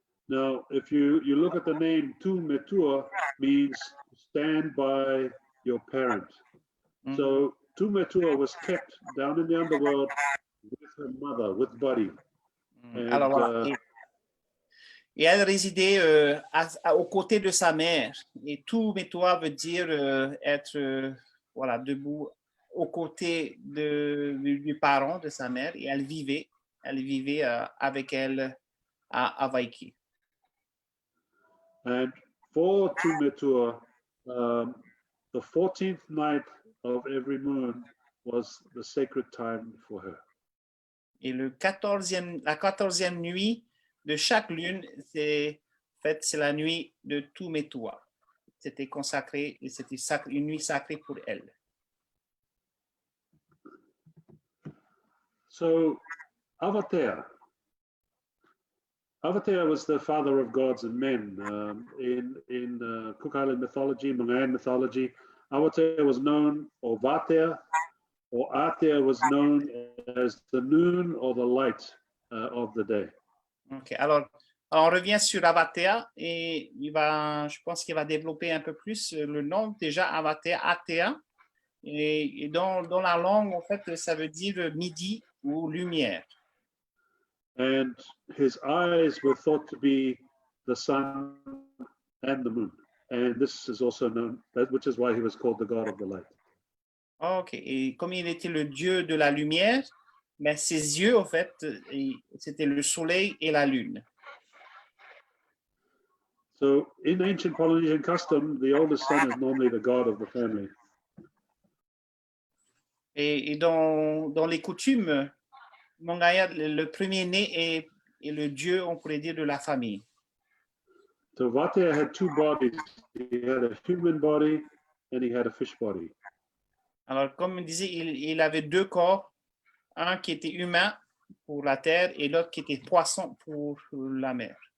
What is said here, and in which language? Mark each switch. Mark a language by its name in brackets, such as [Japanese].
[English] Now, if you look at the name Tumetua, means stand by your parent. So Tumetua was kept down in the underworld with her mother, with Vatea. [French] Alors, voilà. Et elle résidait aux côtés de sa mère. Et Tumetua veut dire être debout aux côtés du parent de sa mère. Et elle vivait avec elle à Vaiki. [English] And for Tumetua, the 14th night of every moon was the sacred time for her. [French] Et la 14e nuit de chaque lune, c'est la nuit de Tumetua. C'était consacré et c'était une nuit sacrée pour elle. [English] So, Vatea was the father of gods and men. In Cook Island mythology, Mangaia mythology, Vatea was known, or Vatea, or Atea was known as the noon or the light of the day. [French] Ok, alors on revient sur Vatea et je pense qu'il va développer un peu plus le nom. Déjà, Vatea, Atea, et dans la langue, en fait, ça veut dire midi ou lumière. [English] And his eyes were thought to be the sun and the moon. And this is also known, which is why he was called the god of the light. [French] Ok, et comme il était le dieu de la lumière, mais ses yeux, en fait, c'était le soleil et la lune. [English] So in ancient Polynesian custom, the oldest son is normally the god of the family. [French] Et dans les coutumes, Mangaia, le premier-né est le dieu, on pourrait dire, de la famille. [English] So Vatea had two bodies. He had a human body and he had a fish body. [French] Alors, comme on disait, il avait deux corps, un qui était humain pour la terre et l'autre qui était poisson pour la mer.